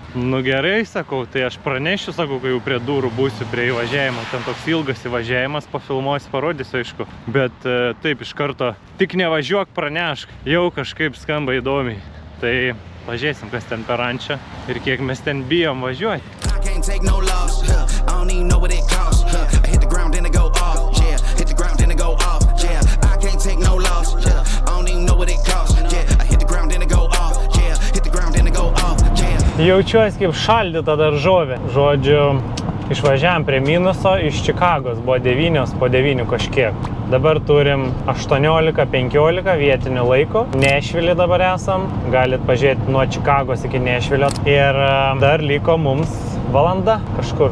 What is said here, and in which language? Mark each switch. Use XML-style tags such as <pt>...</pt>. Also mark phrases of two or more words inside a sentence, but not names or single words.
<lt>Gerai, sakau, tai aš pranešiu, sakau, kai jau prie durų būsiu prie įvažiavimo. Ten toks ilgas įvažiavimas, pafilmuosiu, parodysiu, aišku. bet taip iš karto tik nevažiuok, pranešk, jau kažkaip skamba įdomiai. Tai pažiūrėsim, kas ten per rančą ir kiek mes ten bijom važiuoti.</lt> <en>I can't take no loss, I don't even know what it costs, I hit the ground then it go off, yeah, hit the ground then it go off, yeah, I can't take no loss, yeah, I don't even know what it costs, yeah, I hit the ground then it go off, yeah, hit the ground then it go off, yeah.</en> <lt>Jaučiuosi kaip šaldyta daržovė. Žodžiu, išvažiavam prie minuso iš Čikagos, buvo 9 po 9 kažkiek. Dabar turim 18:15 vietinių laiko. Nešvilį dabar esam, galit pažiūrėti nuo Čikagos iki Nešvilio. Ir dar liko mums valanda kažkur.</lt>